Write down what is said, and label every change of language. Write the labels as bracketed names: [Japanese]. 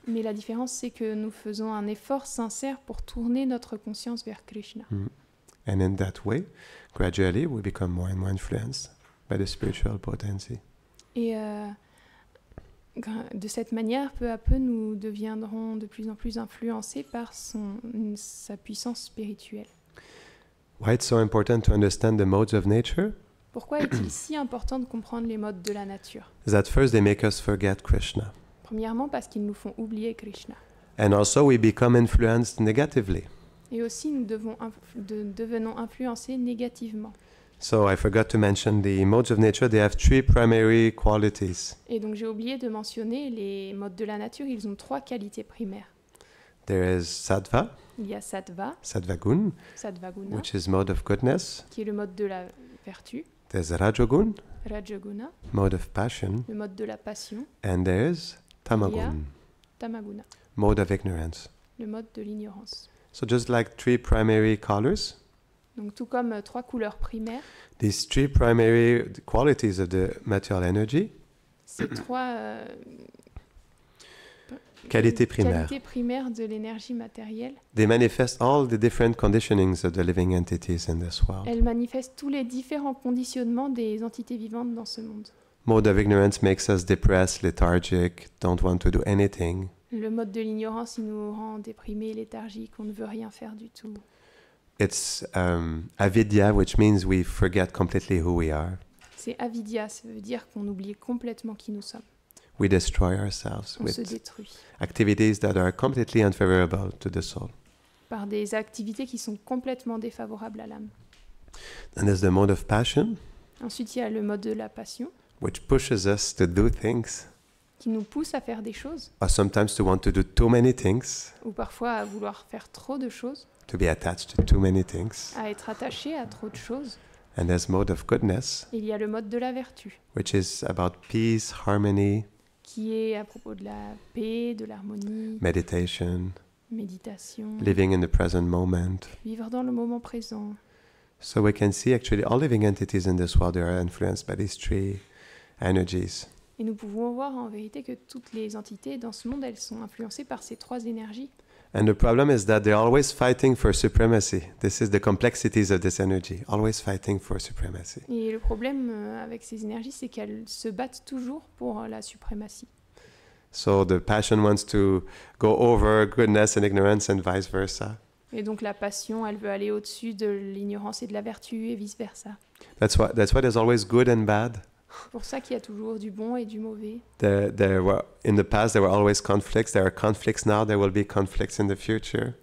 [French] Mais la différence, c'est que nous faisons un effort sincère pour tourner notre conscience vers Krishna. [English] And in that way, gradually, we become more and more influenced by the spiritual potency. [French] Et de cette manière, peu à peu, nous deviendrons de plus en plus influencés par sa puissance spirituelle. [English] Why it's so important to understand the modes of nature? [French] Pourquoi est-il si important de comprendre les modes de la nature? [English] Is that first they make us forget Krishna. [French] Premièrement, parce qu'ils nous font oublier Krishna. [English] And also we become influenced negatively. [French] Et aussi, nous devenons influencés négativement. [English] So I forgot to mention the modes of nature. They have 3 primary qualities. [French] Et donc j'ai oublié de mentionner les modes de la nature. Ils ont 3 qualités primaires. [English] There is sattva, [French] Il y a sattva, [English] sattvagun, [French] sattvaguna, [English] which is mode of goodness. [French] qui est le mode de la vertu, [English] There's rajogun, [French] rajaguna, [English] mode of passion. [French] le mode de la passion, [English] And there's tamagun, [French] tamaguna, [English] mode of ignorance. [French] le mode de l'ignorance. [English] So just like 3 primary colors, [French] Donc tout comme 3 couleurs primaires, [English] these 3 primary qualities of the material energy, [French] ces 3 qualités primaires, qualités primaires de l'énergie matérielle, [English] they manifest all the different conditionings of the living entities in this world. [French] elles manifestent tous les différents conditionnements des entités vivantes dans ce monde. [English] Mode of ignorance makes us depressed, lethargic, don't want to do anything. [French] Le mode de l'ignorance, il nous rend déprimés, léthargiques, on ne veut rien faire du tout. [English] It's avidya, which means we forget completely who we are. [French] C'est avidya, ça veut dire qu'on oublie complètement qui nous sommes. [English] We destroy ourselves [French] On se [English] with [French] détruit [English] activities that are completely unfavorable to the soul. [French] par des activités qui sont complètement défavorables à l'âme. [English] And there's the mode of passion, [French] Ensuite, il y a le mode de la passion [English] which pushes us to do things, [French] qui nous pousse à faire des choses [English] or sometimes to want to do too many things, [French] ou parfois à vouloir faire trop de choses, [English] to be attached to too many things. [French] à être attaché à trop de choses. [English] And there's mode of goodness, [French] Il y a le mode de la vertu [English] which is about peace, harmony, [French] qui est à propos de la paix, de l'harmonie, [English] meditation, [French] méditation, [English] living in the present moment. [French] vivre dans le moment présent. [English] So we can see actually all living entities in this world, they are influenced by these 3 energies. [French] Et nous pouvons voir en vérité que toutes les entités dans ce monde, elles sont influencées par ces 3 énergies. [English] And the problem is that they're always fighting for supremacy. This is the complexities of this energy, always fighting for supremacy. [French] Et le problème avec ces énergies, c'est qu'elles se battent toujours pour la suprématie. [English] So the passion wants to go over goodness and ignorance and vice versa. [French] Et donc la passion, elle veut aller au-dessus de l'ignorance et de la vertu et vice-versa. [English] That's why there's always good and bad. [French] C'est pour ça qu'il y a toujours du bon et du mauvais. [English] In the past, there were always conflicts. There are conflicts now. There will be conflicts in the future.